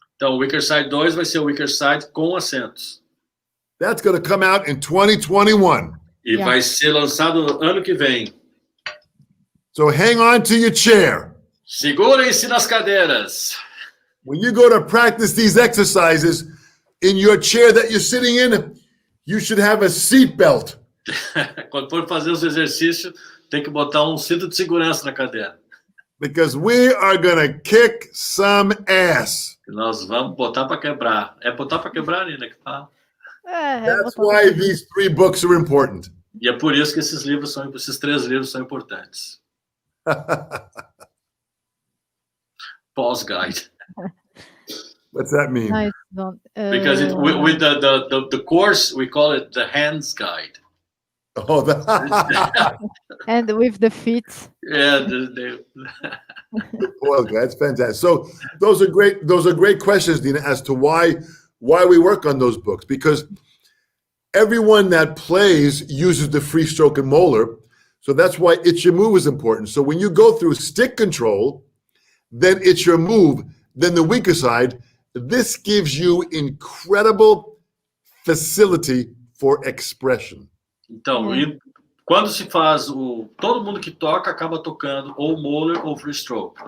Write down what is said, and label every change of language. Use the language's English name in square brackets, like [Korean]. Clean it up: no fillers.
[Portuguese] Então, o Weaker Side 2 vai ser o Weaker Side com acentos. [English] That's going to come out in 2021. [Portuguese] E vai ser lançado ano que vem. [English] So hang on to your chair. [Portuguese] Segurem-se nas cadeiras. [English] When you go to practice these exercises in your chair that you're sitting in, you should have a seat belt. [Portuguese] Quando for fazer os exercícios, tem que botar um cinto de segurança na cadeira. [English] Because we are going to kick some ass. [Portuguese] Nós vamos botar para quebrar. É botar para quebrar, Nina, que fala. [English] That's why these 3 books are important. [Portuguese] E é por isso que esses 3 livros são importantes. [English] Paul's Guide. What's that mean? No, it's not. Because with the course, we call it the Hands Guide. Oh, And with the feet. Yeah, well, that's fantastic. So those are great questions, Nina, as to why we work on those books, because everyone that plays uses the free stroke and molar. So that's why It's Your Move is important. So when you go through stick control, then It's Your Move, then the weaker side, this gives you incredible facility for expression. [Portuguese] Então, quando se faz todo mundo que toca acaba tocando ou molar ou free stroke.